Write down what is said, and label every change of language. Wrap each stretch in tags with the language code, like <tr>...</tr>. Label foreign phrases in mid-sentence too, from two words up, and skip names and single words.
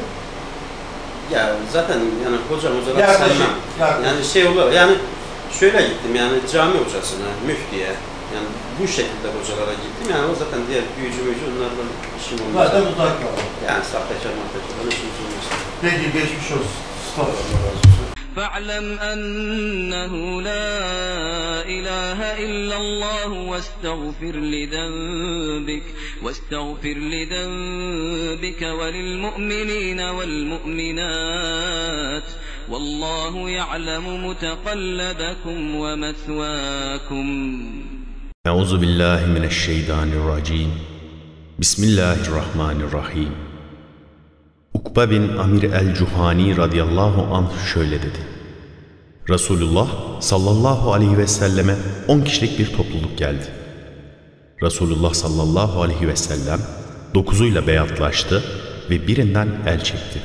<tr>Ya zaten yani hocam hocalar sevmem. Yani şey olur yani şöyle gittim yani cami hocasına, müftiye yani bu şekilde hocalara gittim yani o zaten diğer büyücü onlarla işim olmaz. Zaten uzak kaldı. Yani sahtekar işim olmaz. Peki geçmiş olsun. Stop.</tr> <ar>فاعلم أنه لا إله إلا الله واستغفر لذنبك وللمؤمنين والمؤمنات والله يعلم متقلبكم ومثواكم. أعوذ بالله من الشيطان الرجيم. بسم الله الرحمن الرحيم.</ar> <tr>Ukbe bin Amir el-Cuhani</tr> <ar>رضي الله عنه</ar> <tr>şöyle dedi. Resulullah</tr> <ar>صلى الله عليه وسلم</ar> <tr>10 kişilik bir topluluk geldi. Resulullah</tr> <ar>صلى الله عليه وسلم</ar> <tr>9'uyla beyatlaştı ve birinden el çekti.</tr>